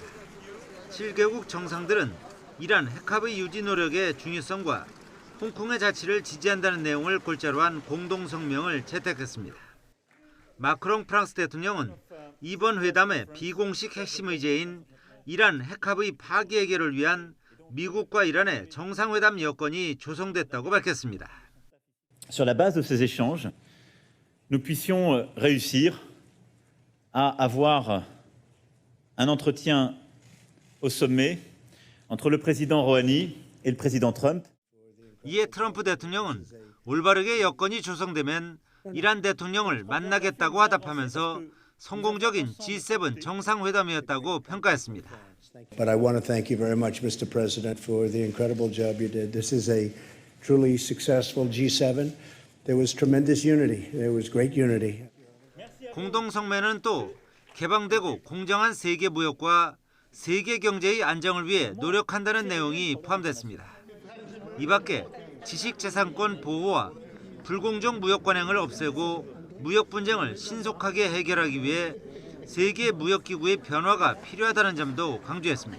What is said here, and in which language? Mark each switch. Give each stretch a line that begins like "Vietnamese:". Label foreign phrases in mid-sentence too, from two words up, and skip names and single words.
Korean: 7개국 정상들은 이란 핵합의 유지 노력의 중요성과 홍콩의 자치를 지지한다는 내용을 골자로 한 공동성명을 채택했습니다. 마크롱 프랑스 대통령은 이번 회담의 비공식 핵심 의제인 이란 핵합의 파기 해결을 위한 미국과 이란의 정상회담 여건이 조성됐다고 밝혔습니다.
French: Sur la base de ces échanges, nous puissions réussir à avoir un entretien au sommet entre le président Rouhani et le président Trump.
Korean: 이에 트럼프 대통령은 올바르게 여건이 조성되면 이란 대통령을 만나겠다고 화답하면서 성공적인 G7 정상회담이었다고 평가했습니다.
English: But I want to thank you very much, Mr. President, for the incredible job you did. This is a truly successful G7. There was tremendous unity. There was great unity.
Korean: 공동성명은 또 개방되고 공정한 세계 무역과 세계 경제의 안정을 위해 노력한다는 내용이 포함됐습니다. 이 밖에 지식재산권 보호와 불공정 무역 관행을 없애고 무역 분쟁을 신속하게 해결하기 위해 세계 무역기구의 변화가 필요하다는 점도 강조했습니다.